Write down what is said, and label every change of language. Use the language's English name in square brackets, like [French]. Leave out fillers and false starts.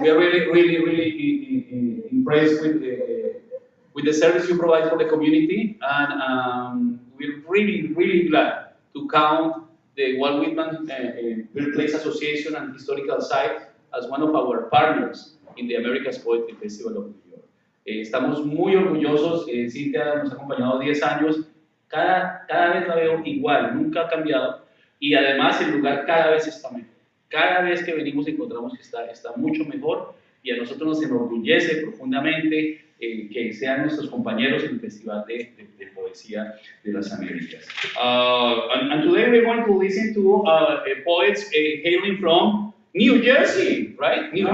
[English] We are really impressed with the service you provide for the community, and we're really glad to count the Walt Whitman Birthplace Association and Historical Site as one of our partners in the America's Poetry Festival of New York. [Spanish] Estamos muy orgullosos. Cintia nos ha acompañado 10 años. Cada vez la veo igual, nunca ha cambiado, y además el lugar cada vez está mejor. Cada vez que venimos encontramos que está mucho mejor, y a nosotros nos enorgullece profundamente que sean nuestros compañeros en el Festival de Poesía de las Américas. [English] And today we're going to listen to poets hailing from New Jersey, right?